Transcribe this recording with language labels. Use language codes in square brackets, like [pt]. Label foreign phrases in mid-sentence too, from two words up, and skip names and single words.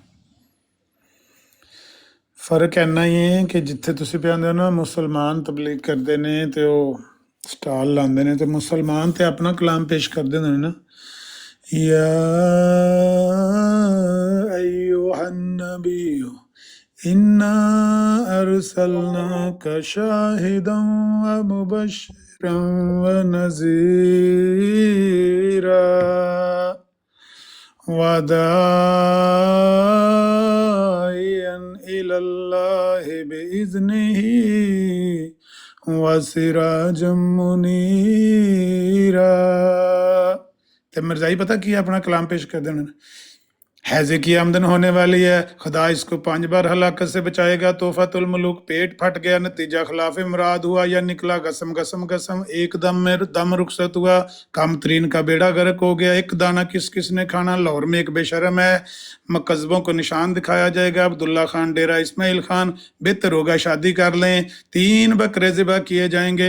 [pa] ਫਰਕ ਇੰਨਾ ਹੀ ਹੈ ਕਿ ਜਿੱਥੇ ਤੁਸੀਂ ਪਿਆਉਂਦੇ ਹੋ ਨਾ ਮੁਸਲਮਾਨ ਤਬਲੀਗ ਕਰਦੇ ਨੇ ਤੇ ਉਹ ਸਟਾਲ ਲਾਉਂਦੇ ਨੇ ਤੇ ਮੁਸਲਮਾਨ ਤੇ ਆਪਣਾ ਕਲਾਮ ਪੇਸ਼ ਕਰਦੇ ਨੇ ਨਾ, ਯਾ [ar] أيها النبي إنا أرسلناك شاهدا و مبشرا و نذيرا وداعيا إلى الله بإذنه وسراجا منيرا। [pa] ਤੇ ਮਿਰਜ਼ਾਈ ਪਤਾ ਕੀ ਆਪਣਾ ਕਲਾਮ ਪੇਸ਼ ਕਰਦੇ ਉਹਨਾਂ ਨੇ, [ur] ہیضے کی آمدن ہونے والی ہے، خدا اسکو 5 بار ہلاکت سے بچائےگا، تحفۃ الملوک پیٹ پھٹ گیا، نتیجہ خلاف مراد ہوا یا نکلا غسم غسم غسم، ایک دم میں دم رخصت ہوا، کم ترین کا بیڑا غرق ہو گیا، ایک دانہ کس کس نے کھانا، لاہور میں ایک بےشرم ہے، قصبوں کو نشان دکھایا جائےگا، عبداللہ خان ڈیرہ اسماعیل خان، بہتر ہوگا شادی کر لیں، 3 بکرے ذبح کیے جائیںگے.